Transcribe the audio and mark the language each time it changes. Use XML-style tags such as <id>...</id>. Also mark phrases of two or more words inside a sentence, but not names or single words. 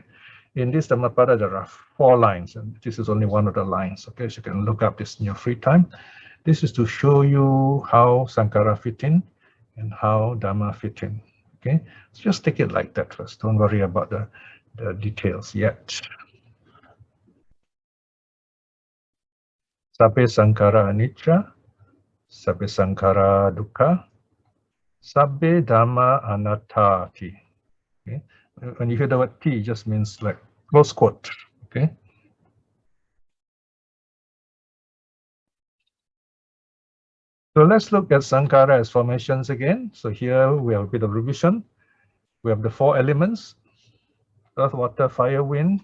<en>In this Dhammapada, there are 4 lines, and this is only one of the lines. Okay, so you can look up this in your free time. This is to show you how Sankara fit in and how Dhamma fit in. Okay, so just take it like that first. Don't worry about the details yet.</en> <pi>Sabbe Sankara anicca, sabbe Sankara dukkha, sabbe Dhamma anattati.</pi> <en>Okay, when you hear the word T, it just means like close quote. Okay. So let's look at Sankara as formations again. So here we have a bit of revision. We have the 4 elements: earth, water, fire, wind.</en>